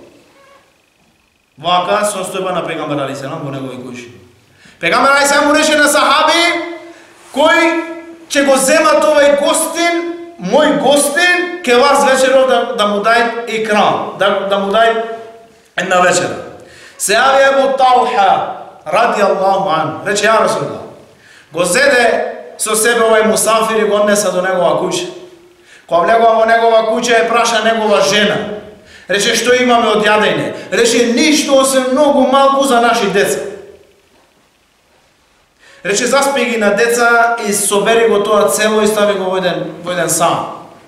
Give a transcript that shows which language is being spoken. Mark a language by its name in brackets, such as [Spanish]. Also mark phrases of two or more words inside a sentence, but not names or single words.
[Macedonian] Вака состојба на пегамбер алейхиселам во негови куќи. Пегамбер алейхиселам му рече на сахаби, кој ќе го земат овај гостин, мој гостин, ке вас вечеров да му дај икрам, да му дај една вечера. Се јави Ебу Талха, [Arabic] رضي الله عنه, [Macedonian] рече [Arabic] يا رسول الله, [Macedonian] го зеде со себе овај мусафир и го однеса до негова куќа. Кога влегува во негова куќа е праша негова жена. Рече, што имаме од јадење? Рече, ништо освен многу малку за наши деца. Рече, заспи ги на деца и собери го тоа цело и стави го во еден сам.